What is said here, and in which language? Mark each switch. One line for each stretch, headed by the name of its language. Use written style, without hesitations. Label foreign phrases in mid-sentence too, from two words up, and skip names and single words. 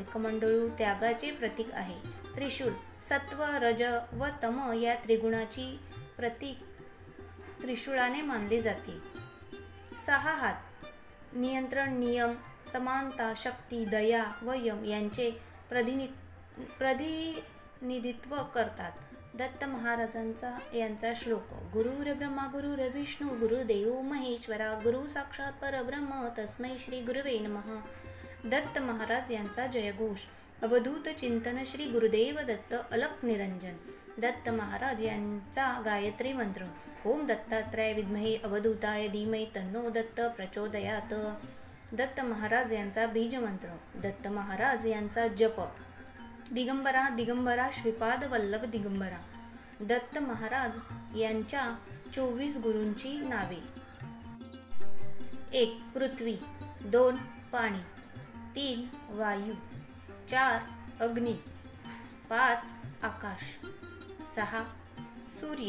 Marathi: कमंडळू त्यागाचे प्रतीक आहे. त्रिशूल, सत्व, रज व तम या त्रिगुणाची प्रतीक त्रिशूळाने मानले जाते. 6 हात, नियंत्रण, नियम, समानता, शक्ती, दया व यम यांचे प्रतिनिधित्व करतात. दत्त महाराजांचा यांचा श्लोक.
Sanskrit: गुरुर्ब्रह्मा गुरुर्विष्णू गुरुदेवो महेश्वरा गुरु साक्षात परब्रह्म तस्मै श्री गुरुवे नमः.
Marathi: दत्त महाराज यांचा जयघोष. अवधूत चिंतन श्री गुरुदेव दत्त अलक निरंजन. दत्त महाराज यांचा गायत्री मंत्र.
Sanskrit: ओम दत्तात्रय विद्महे अवधूताय धीमहि तन्नो दत्त प्रचोदयात.
Marathi: दत्त महाराज यांचा बीज मंत्र. दत्त महाराज यांचा जप. दिगंबरा दिगंबरा श्रीपाद वल्लभ दिगंबरा. दत्त महाराज यांच्या 24 गुरूंची नावे. 1 पृथ्वी, 2 पाणी, 3 वायू, 4 अग्नी, 5 आकाश, 6 सूर्य,